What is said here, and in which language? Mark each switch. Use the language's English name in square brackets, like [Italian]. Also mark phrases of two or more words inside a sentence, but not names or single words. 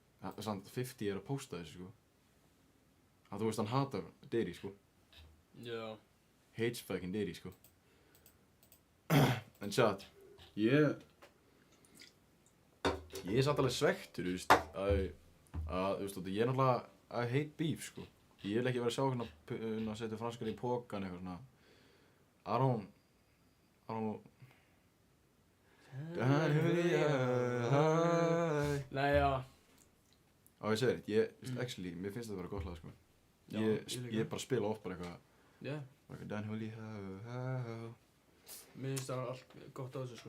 [Icelandic] Samt 50 er að posta þessu, sko. Þú veist, hann hatar Diddy, sko. Já. [English] Hates fucking Diddy, [Icelandic] sko. En chat, ég er samt alveg svektur, þú veist, þú veist, ég er náttúrulega [English] I hate beef, [Icelandic] sko. Ég vil ekki vera að sjá hérna að setja franskar í pokan eitthvað svona. [English] I don't... [Icelandic] Nei, já. Ég segi þér, actually, mér finnst þetta að vera gott lag, sko. Ég bara spila oft bara eitthvað. Já. Dan Huli, Mér finnst það allt gott á þessu, sko.